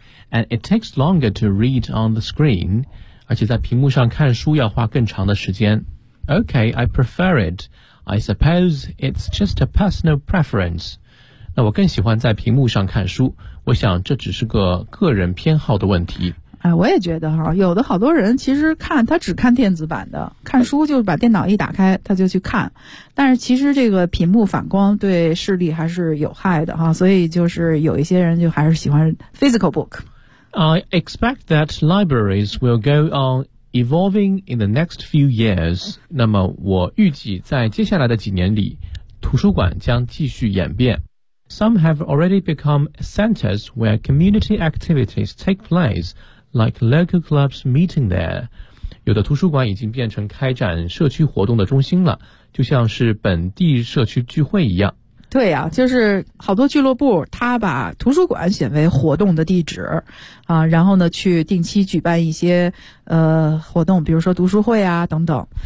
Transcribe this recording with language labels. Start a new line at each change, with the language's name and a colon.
English: And it takes longer to read on the screen
Chinese: 而且在屏幕上看书要花更长的时间
English: Okay, I prefer it I suppose it's just a personal preference
Chinese: 那我更喜欢在屏幕上看书我想这只是个个人偏好的问题哎，我也觉得哈，有的好多人其实看他只看电子版的，看书就把电脑一打开他就去看，但是其实这个屏幕反光对视力还是有害的哈，所以就是有一些人就还是喜欢 physical book.
English: I expect that libraries will go on evolving in the next few years.
Chinese: 那么我预计在接下来的几年里，图书馆将继续演变。
English: Some have already become centers where community activities take place, like local clubs meeting there.
Chinese: 有的图书馆已经变成开展社区活动的中心了，就像是本地社区聚会一样。对啊，就是好多俱乐部，他把图书馆选为活动的地址，啊，然后呢，去定期举办一些活动，比如说读书会啊等等。